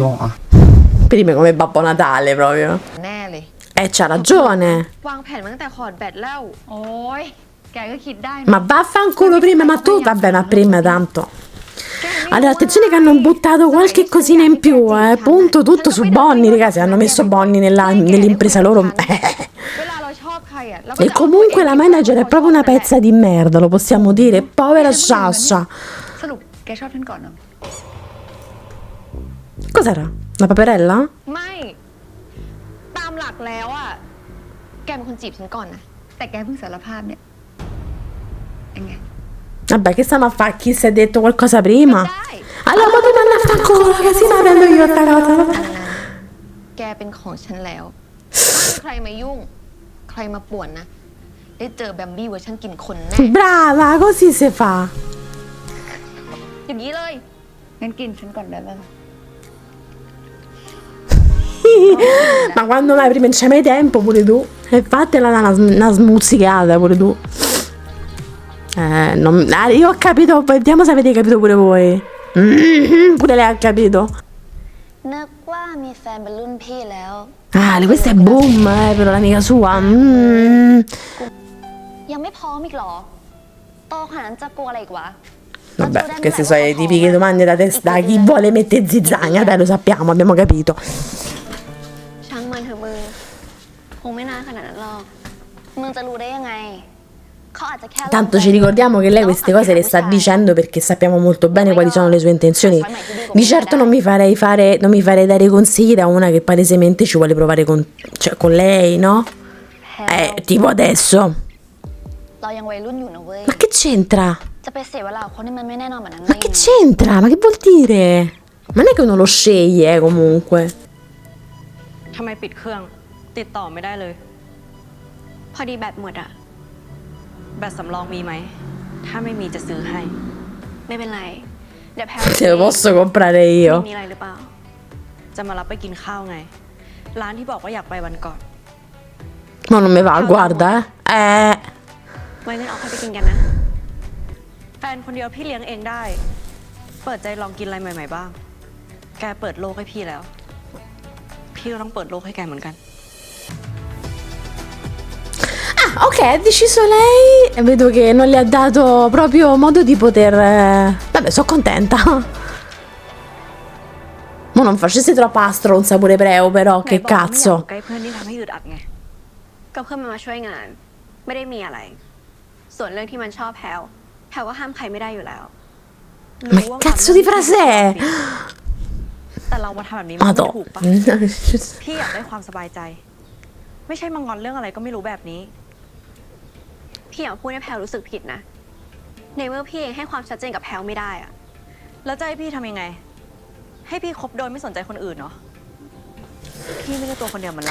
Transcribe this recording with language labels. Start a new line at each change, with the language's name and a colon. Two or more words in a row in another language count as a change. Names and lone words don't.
Italian: Prima come Babbo Natale proprio.
Thai: แน่เลย
Italian: C'ha ragione.
Thai: วางแผนมาตั้งแต่คอร์ดแบตแล้ว โอ้ยแกก็คิดได้นะ
Italian: Ma vaffanculo prima, ma tu, vabbè, ma prima tanto. Allora, attenzione che hanno buttato qualche cosina in più, punto tutto su Bonnie, ragazzi, hanno messo Bonnie nell'impresa loro.
Thai: เวลาเราชอบใครอ่ะเราก็
Italian: E
Thai: จะเอา
Italian: comunque la
Thai: ตัวเอง
Italian: manager è proprio una pezza di merda, lo possiamo dire, povera Sasha.
Thai: สรุปแกชอบฉันก่อนเนาะ
Italian: Cos'era? La paperella?
Thai: ไม่ ตามหลักแล้วอ่ะแกเป็นคนจีบฉันก่อนนะ แต่แกเพิ่งสารภาพเนี่ยยังไง
Italian: Vabbè, che stiamo a fare? Chi si è detto qualcosa prima?
Thai: ได้
Italian: Allora, ma tu manda a fanculo, che si la prendo io sta cosa.
Thai: แกเป็นของฉันแล้วใครมายุ่ง ใครมาป่วนนะ ได้เจอแบมบี้เวอร์ชันกินคนแน่
Italian: Brava, così si fa.
Thai: อย่างนี้เลย งั้นกินฉันก่อนได้ไหม
Italian: Ma quando mai prima non c'è mai tempo pure tu? E fatela una smuzzicata pure tu. Io ho capito, vediamo se avete capito pure voi. Pure lei ha capito.
Thai: นึกว่ามีแฟนเป็นรุ่นพี่แล้ว
Italian: Ah, questa è boom, però l'amica sua.
Thai: ยังไม่พร้อมอีกเหรอ โตขนาดนั้นจะกลัวอะไรอีกวะ
Italian: Vabbè, queste sono le tipiche domande da chi vuole mettere zizzagna, dai, lo sappiamo, abbiamo capito.
Thai: ช่างมันเถอะมึง คงไม่นานขนาดนั้นหรอก มึงจะรู้ได้ยังไง เขาอาจจะแค่
Italian: Tanto ci ricordiamo che lei queste cose le sta dicendo perché sappiamo molto bene quali sono le sue intenzioni. Di certo non mi farei dare consigli da una che palesemente ci vuole provare con lei, no? Tipo adesso.
Thai: เรายังวัยรุ่นอยู่นะเว้ย
Italian: Ma che c'entra?
Thai: จะไปเสียเวลากับคนที่มันไม่แน่นอนแบบนั้น
Italian: Ma che c'entra? Ma che vuol dire? Ma non è che uno lo sceglie, comunque.
Thai: ทำไมปิดเครื่อง ติดต่อไม่ได้เลย พอดีแบตหมดอะ แบตสำรองมีไหม ถ้าไม่มีจะซื้อให้ ไม่เป็นไร เดี๋ยวแพล
Italian: Te lo posso comprare io.
Thai: มีอะไรหรือเปล่า จะมารับไปกินข้าวไง ร้านที่บอกว่าอยากไปวันก่อน
Italian: Ma non mi va, guarda, eh.
Thai: ไว้งั้นเอาใครไปกินกันนะ แฟนคนเดียวพี่เลี้ยงเองได้ เปิดใจลองกินอะไรใหม่ๆบ้าง แกเปิดโลกให้พี่แล้ว พี่ก็ต้องเปิดโลกให้แกเหมือนกัน
Italian: Ok, ha deciso lei e vedo che non le ha dato proprio modo di poter. Vabbè, sono contenta. Ma non facesse troppa stronza pure Preo, però,
Thai: ไหน
Italian: che
Thai: บอกว่าไม่อยากอยู่
Italian: cazzo.
Thai: ใกล้เพื่อนที่ทำให้อึดอัดไง ก็เพื่อนมันมาช่วยงาน ไม่ได้มีอะไร ส่วนเรื่องที่มันชอบแพลก็ห้ามใครไม่ได้อยู่แล้ว
Italian: Ma che cazzo di frase è?
Thai: แต่เรามาทำแบบนี้มันไม่
Italian: Madò.
Thai: ถูกปะ พี่อยากได้ความสบายใจ ไม่ใช่มางอนเรื่องอะไรก็ไม่รู้แบบนี้ พี่อย่าพูดให้แพลรู้สึกผิดนะ ในเมื่อพี่เองให้ความชัดเจนกับแพลไม่ได้อะ แล้วจะให้พี่ทำยังไง ให้พี่คบโดยไม่สนใจคนอื่นเนาะ พี่ไม่ได้ตัวคนเดียวเหมือนเรา